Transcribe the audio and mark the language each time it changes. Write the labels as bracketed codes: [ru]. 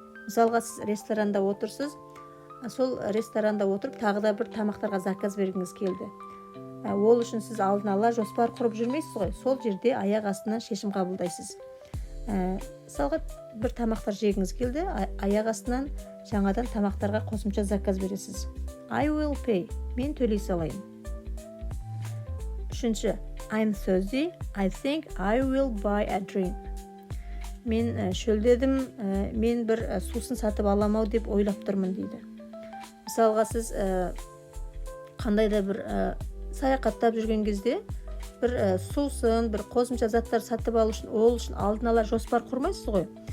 [kk] Мысалға, сіз ресторанда отырсыз, сол ресторанда отырып, тағы да бір тамақтарға заказ бергіңіз келді. Ол үшін сіз алдын ала жоспар құрып жүрмейсіз ғой. Сол жерде аяқ астынан шешім қабылдайсыз. Мысалға, бір тамақтар жегіңіз келді, аяқ астынан жаңадан тамақтарға қосымша заказ бересіз. [en] I will pay. [kk] Мен төлей салайын. [en] Үшінші, I'm thirsty. I think I will buy a drink. [kk] Мен шөлдедім, мен бір сусын сатып аламау деп ойлап тұрмын дейді. Мысалға, сіз қандай да бір саяхаттап жүрген кезде бір сусын, бір қосымша заттар сатып алу үшін, ол үшін алдын ала жоспар құрмайсыз ғой.